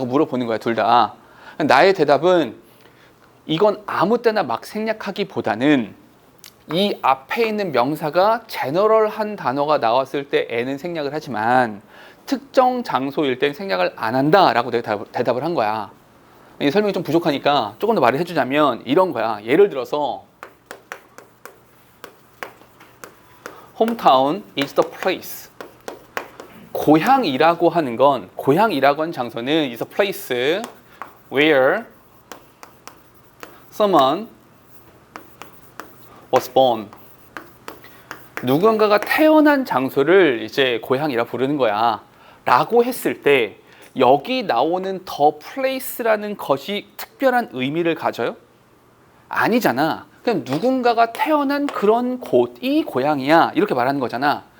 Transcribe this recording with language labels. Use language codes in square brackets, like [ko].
[ko] 라고 물어보는 거야, 둘 다. 나의 대답은 이건 아무 때나 막 생략하기보다는 이 앞에 있는 명사가 제너럴한 단어가 나왔을 때 N은 생략을 하지만 특정 장소일 땐 생략을 안 한다라고 내가 대답을 한 거야. 이 설명이 좀 부족하니까 조금 더 말을 해주자면 이런 거야. 예를 들어서 [en] hometown is the place. [ko] 고향이라고 하는 장소는 [en] is a place where someone was born. [ko] 누군가가 태어난 장소를 이제 고향이라 부르는 거야. 라고 했을 때 여기 나오는 the place라는 것이 특별한 의미를 가져요? 아니잖아. 그냥 누군가가 태어난 그런 곳이 고향이야. 이렇게 말하는 거잖아.